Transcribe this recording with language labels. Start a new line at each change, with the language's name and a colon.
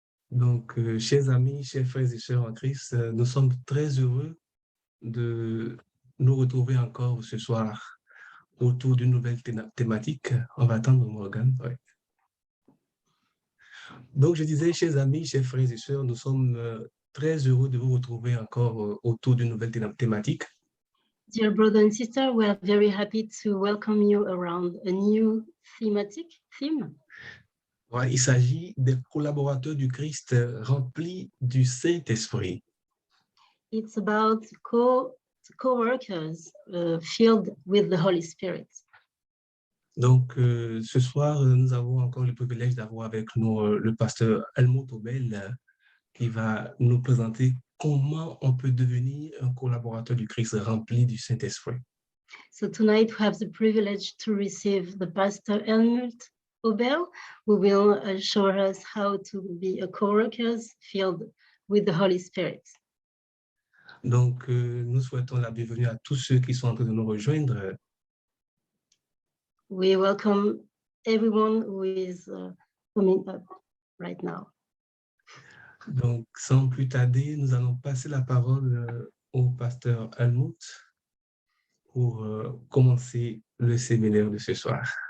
French: Donc, chers amis, chers frères et sœurs en Christ, nous sommes très heureux de nous retrouver encore ce soir autour d'une nouvelle thématique. On va attendre Morgane. Ouais. Donc, je disais, chers amis, chers frères et sœurs, nous sommes très heureux de vous retrouver encore autour d'une nouvelle thématique.
English: Dear brothers and sisters, we are very happy to welcome you around a new theme.
French: Ouais, il s'agit des collaborateurs du Christ remplis du Saint-Esprit.
English: It's about co-workers filled with the Holy Spirit.
French: Donc, ce soir, nous avons encore le privilège d'avoir avec nous le pasteur Helmut Obel qui va nous présenter comment on peut devenir un collaborateur du Christ rempli du Saint-Esprit.
English: So tonight we have the privilege to receive the pastor Helmut Obel, who will show us how to be a co-workers filled with the Holy Spirit.
French: Donc, nous souhaitons la bienvenue à tous ceux qui sont en train de nous rejoindre.
English: We welcome everyone who is coming up right now.
French: Donc, sans plus tarder, nous allons passer la parole au pasteur Helmut pour commencer le séminaire de ce soir.